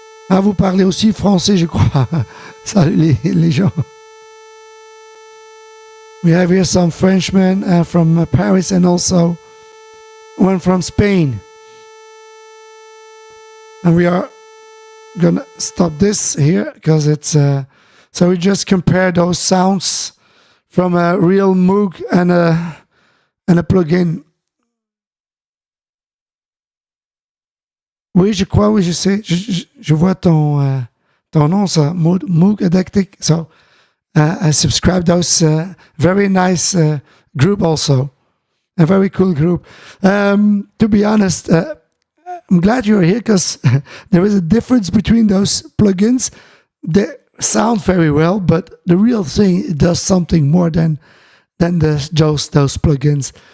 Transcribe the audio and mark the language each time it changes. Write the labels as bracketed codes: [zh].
[fr] Ah, vous parlez aussi français, je crois. Salut les gens. [en] We have here some Frenchmen from Paris and also one from Spain. And we are gonna stop this here because it's so we just compare those sounds from a real Moog and a plugin. [fr] Oui, je crois, oui, je sais. Je vois ton nom, ça, Moog Addict. [en] So I subscribe those very nice group also. A very cool group. To be honest, I'm glad you're here because there is a difference between those plugins. They sound very well, but the real thing, it does something more than those plugins.